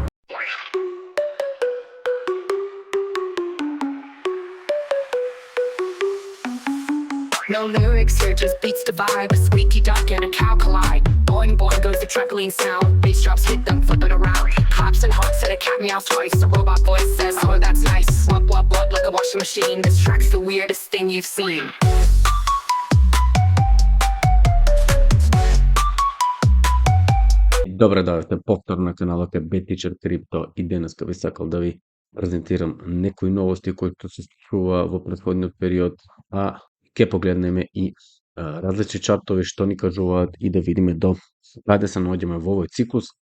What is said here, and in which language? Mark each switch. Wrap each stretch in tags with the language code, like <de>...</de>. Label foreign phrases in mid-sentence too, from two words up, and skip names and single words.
<en>No lyrics here, just beats the vibe. A squeaky duck and a cow collide. Boing boing goes the truckling sound. Bass drops hit them, flip it around. Hops and hops and a cat meows twice. A robot voice says, oh that's nice. Wop wop wop like a washing machine. This track's the weirdest thing you've seen.</en> <mk>Добре, дојдовте повторно на каналот BetTeacher Crypto и денеска би сакал да ви презентирам некои новости кои се случува во претходниот период, а ќе погледнеме и различни чартови што ни кажуваат и да видиме до каде се наоѓаме во овој циклус.</mk>